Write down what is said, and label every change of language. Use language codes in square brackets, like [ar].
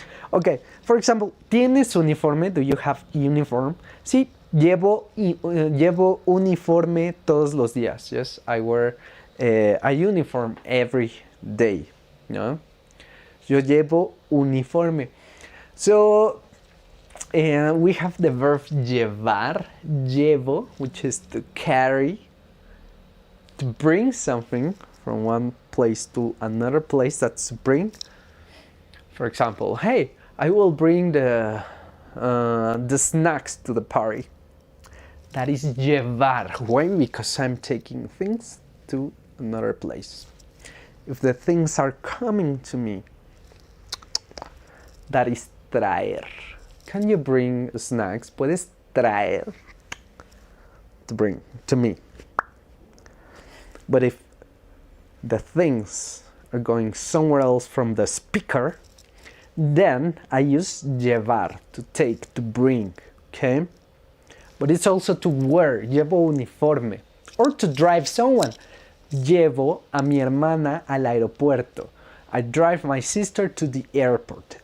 [en] Ok, for example, [es] ¿tienes uniforme? [en] Do you have uniform? [es] Sí, llevo uniforme todos los días. [en] Yes, I wear a uniform every day. ¿No? [es] Yo llevo uniforme. [en] So, we have the verb llevar, llevo, which is to carry, to bring something from one place to another place. That's to bring. For example, hey, I will bring the snacks to the party. That is llevar. Why? Because I'm taking things to another place. If the things are coming to me, that is traer. Can you bring snacks? [es] Puedes traer. [en] To bring to me. But if the things are going somewhere else from the speaker, then I use llevar, to take, to bring, okay? But it's also to wear, [es] llevo uniforme. [en] Or to drive someone. [es] Llevo a mi hermana al aeropuerto. [en] I drive my sister to the airport.